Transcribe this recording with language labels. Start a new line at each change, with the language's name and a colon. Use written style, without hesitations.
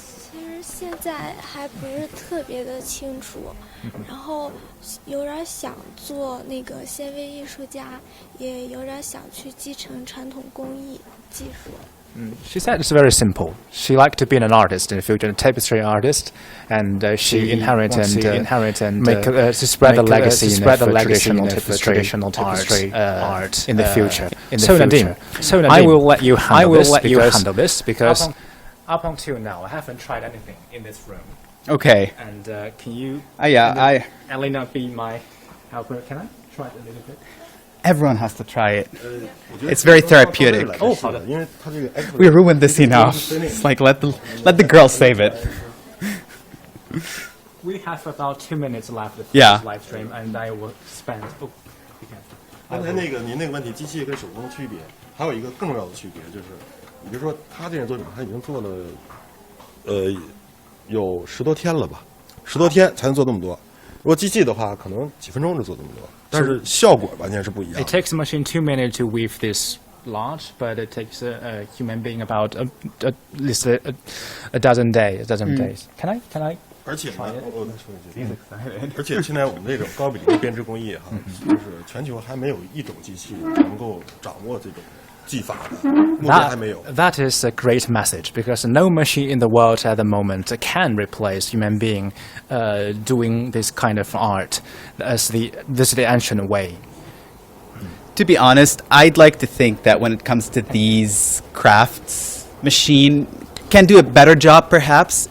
Chinese: 其实现在还不是特别的清楚，然后有点想做那个纤维艺术家，也有点想去继承传统工艺技术。
English: She said it's very simple. She liked to be an artist in the future, a tapestry artist, and she inherit and to spread the legacy in traditional tapestry art in the future. So Nadim, I will let you handle this because up until now I haven't tried anything in this room. Okay. And can you, Elena, be my helper? Can I try it a little bit? Everyone has to try it. It's very therapeutic. We We ruined this enough. It's like let the girls save it. We have about 2 minutes left of Yeah. this live stream, and I will spend.
Chinese: 刚才那个您那个问题，机器跟手工的区别，还有一个更重要的区别就是，你比如说他这件作品，他已经做了，有10多天了吧，10多天才能做那么多。如果机器的话，可能几分钟就做这么多，但是效果完全是不一样。
English: It takes a machine 2 minutes to weave this large, but it takes a human being about at least a dozen days. Can I?
Chinese: 而且呢，我再说一句，而且现在我们这种高比例的编织工艺哈，就是全球还没有一种机器能够掌握这种技法的，目前还没有。
English: That is a great message because no machine in the world at the moment can replace human being doing this kind of art as this is the ancient way. To be honest, I'd like to think that when it comes to these crafts, machine can do a better job perhaps.